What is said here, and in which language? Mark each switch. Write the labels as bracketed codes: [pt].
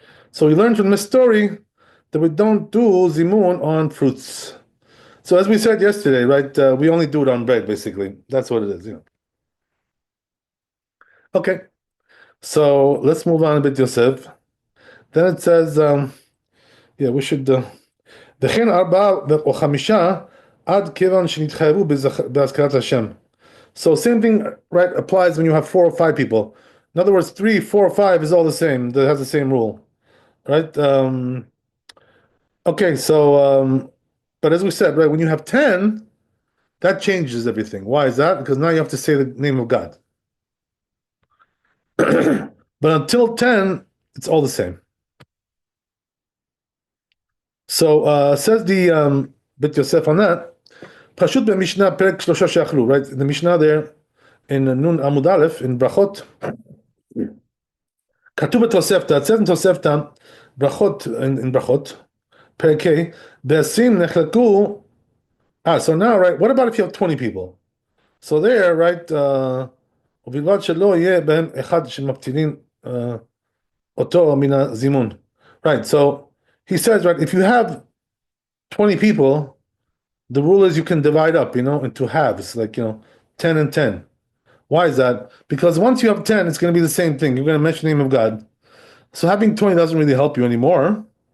[en] So we learned from this story that we don't do zimun on fruits. So as we said yesterday, right, we only do it on bread, basically. That's what it is, Okay, so let's move on a bit, Yosef. Then it says, we should. [he] וכן ארבעה או חמישה עד כיוון שנתחייבו בהזכרת השם. [en] So same thing, right, applies when you have 4 or 5 people. In other words, 3, 4, 5 is all the same. That has the same rule, right? Okay, so but as we said, right, when you have 10, that changes everything. Why is that? Because now you have to say the name of God. But until 10, it's all the same. So says the Bit Yosef on that. Pashut b'Mishnah perek shlosha she'achlu, right? The Mishnah there in Nun Amud Aleph in Brachot. [he] כתוב בתוספתא, [en] it says in תוספתא, ברכות, in ברכות, [he] פרק ה', ב-20 נחלקו, [en] so now, right, what about if you have 20 people? So there, right, [he] ובלבד שלא יהיה בהם אחד שמפתילים אותו מן הזימון. [en] Right, so he says, right, if you have 20 people, the rule is you can divide up, into halves, like, 10 and 10. Why is that? Because once you have 10, it's going to be the same thing. You're going to mention the name of God. So having 20 doesn't really help you anymore.